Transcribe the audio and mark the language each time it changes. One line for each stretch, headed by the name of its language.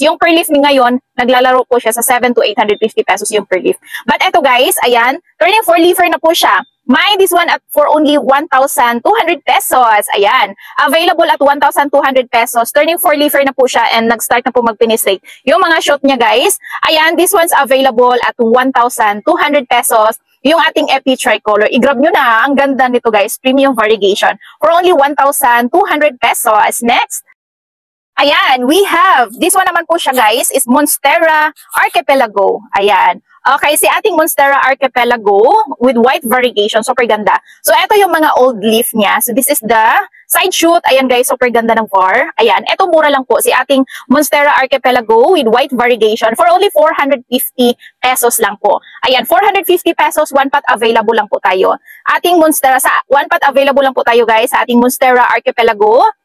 Filipino: Yung per leaf ni ngayon, naglalaro po siya sa 7 to 850 pesos yung per leaf. But ito guys, ayan,
English: turning 4-leafer
Filipino: na po siya.
English: May this one at for only 1,200 pesos.
Filipino: Ayan.
English: Available at 1,200 pesos.
Filipino: Turning 4-leafer na po siya and nag-start na po mag-penetrate. Yung mga shoot niya guys.
English: Ayan, this one's available at 1,200 pesos.
Filipino: Yung ating Epi Tricolor. I-grab nyo na. Ang ganda nito guys.
English: Premium variegation. For only 1,200 pesos. Next. Ayan, we have, this one
Filipino: naman po siya
English: guys, is Monstera Archipelago. Ayan. Okay, si ating Monstera Archipelago with white variegation,
Filipino: super ganda. So, ito yung mga old leaf niya.
English: So, this is the side shoot.
Filipino: Ayan guys, super ganda ng VAR. Ayan, ito mura lang po. Si ating Monstera Archipelago
English: with white variegation for only 450 pesos
Filipino: lang po. Ayan, 450 pesos,
English: 1 pot available
Filipino: lang po tayo. Ating Monstera, sa 1 pot available lang po tayo guys sa ating Monstera Archipelago.